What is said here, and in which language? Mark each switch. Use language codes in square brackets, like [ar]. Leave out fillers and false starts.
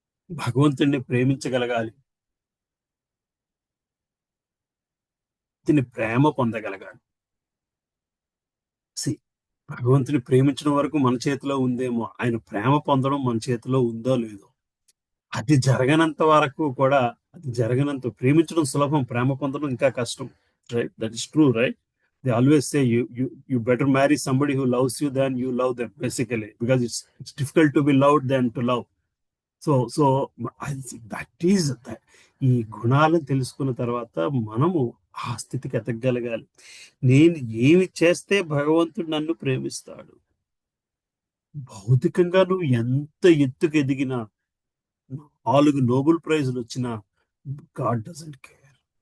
[te] భగవంతుడిని ప్రేమించగలగాలి, ప్రేమ పొందగలగాలి. భగవంతుని ప్రేమించడం వరకు మన చేతిలో ఉందేమో, ఆయన ప్రేమ పొందడం మన చేతిలో ఉందో లేదో. అది జరగనంత వరకు కూడా, ప్రేమించడం సులభం, ప్రేమ పొందడం ఇంకా కష్టం. [en] Right? That is true, right? They always say you better marry somebody who loves you than you love them, basically, because it's difficult to be loved than to love. So that is that. [te] ఈ గుణాలను తెలుసుకున్న తర్వాత మనము ఆ స్థితికి ఎదగగలగాలి. నేను ఏమి చేస్తే భగవంతుడు నన్ను ప్రేమిస్తాడు? భౌతికంగా నువ్వు ఎంత ఎత్తుకు ఎదిగినా, 4 నోబెల్ ప్రైజులు వచ్చినా [en] God doesn't care.